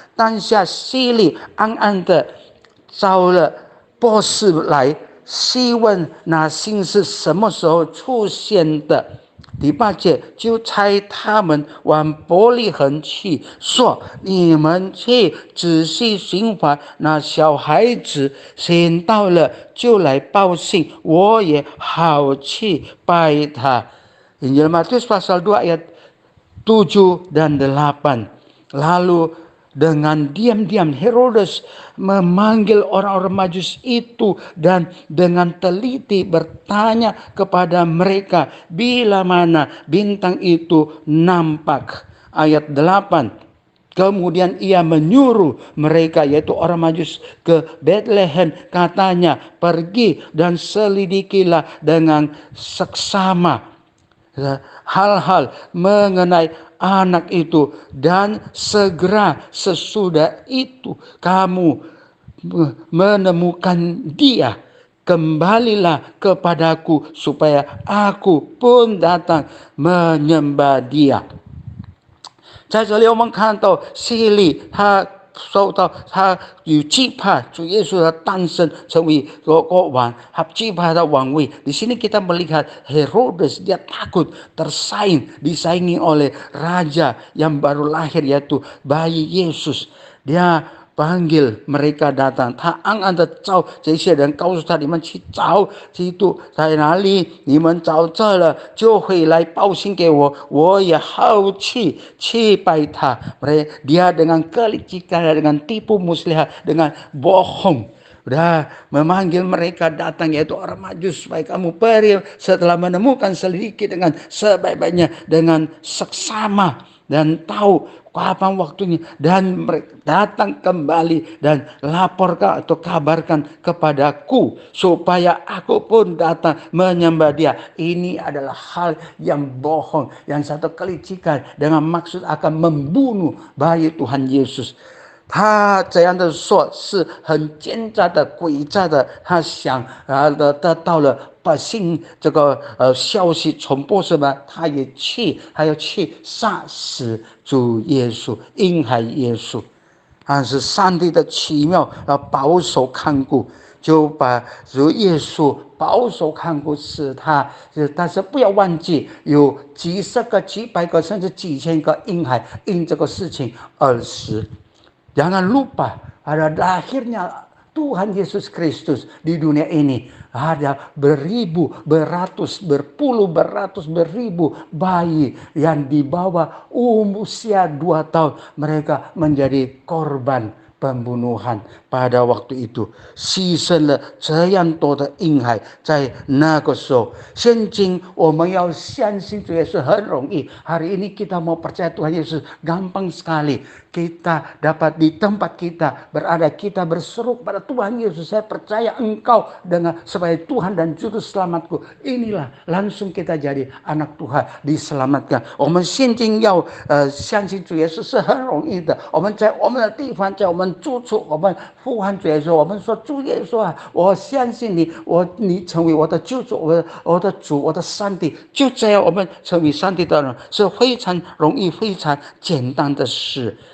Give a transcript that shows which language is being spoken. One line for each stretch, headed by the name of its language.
Chinese: 当下希律暗暗的招了波斯来，细问那星是什么时候出现的。第8节，就差他们往伯利恒去，说：你们去仔细寻访那小孩子，寻到了就来报信，我也好去拜他。
Indonesian: Injil Matius pasal 2 ayat 7 dan 8. Lalu dengan diam-diam Herodes memanggil orang-orang Majus itu dan dengan teliti bertanya kepada mereka bila mana bintang itu nampak. Ayat 8. Kemudian ia menyuruh mereka, yaitu orang Majus, ke Bethlehem. Katanya, pergi dan selidikilah dengan seksama hal-hal mengenai anak itu, dan segera sesudah itu kamu menemukan dia, kembalilah kepadaku supaya aku pun datang menyembah dia。
Chinese: 在这里我们看到希律他受到他有惧怕主耶稣的诞生成为国王，他惧怕他王位。
Indonesian: Di sini kita melihat Herodes dia takut tersaing, disaingi oleh raja yang baru lahir yaitu bayi Yesus. Dia panggil mereka datang，
Chinese: 他暗暗的找这些人，告诉他你们去找基督在哪里，你们找这了就会来报信给我，我也好去拜他。
Indonesian: Dia dengan kelicikan, dengan tipu muslihat, dengan bohong, udah memanggil mereka datang, yaitu orang Majus, supaya kamu pergi setelah menemukan selidiki dengan sebaik-baiknya, dengan seksama dan tahu kapan waktunya, dan mereka datang kembali dan laporkan atau kabarkan kepadaku supaya aku pun datang menyembah dia. Ini adalah hal yang bohong, yang satu kelicikan dengan maksud akan membunuh bayi Tuhan Yesus。
Chinese: 他这样的说是很奸诈的、诡诈的，他想得到了百姓这个消息传播什么，他也还要去杀死主耶稣，婴孩耶稣。但是上帝的奇妙保守看顾，就把主耶稣保守看顾，使他，但是不要忘记有几十个、几百个甚至几千个婴孩因这个事情而死。
Indonesian: Jangan lupa ada lahirnya Tuhan Yesus Kristus di dunia ini. Ada berpuluh beratus beribu bayi yang di bawah usia 2 tahun. Mereka menjadi korban pembunuhan pada waktu itu，
Chinese: 牺牲了这样多的婴孩。在那个时候，现今我们要相信主耶稣很容易。
Indonesian: Hari ini kita mau percaya Tuhan Yesus gampang sekali. kita dapat di tempat kita berada, kita berseru kepada Tuhan Yesus, saya percaya Engkau dengan sebagai Tuhan dan Juru Selamatku. Inilah langsung kita jadi anak Tuhan, diselamatkan.
Chinese: 我们现今要相信主耶稣是很容易的。我们在我们的地方，在我们住处，我们呼唤主耶稣，我们说主耶稣啊，我相信你，你成为我的救主，我的主，我的上帝。就这样，我们成为上帝的人是非常容易、非常简单的事。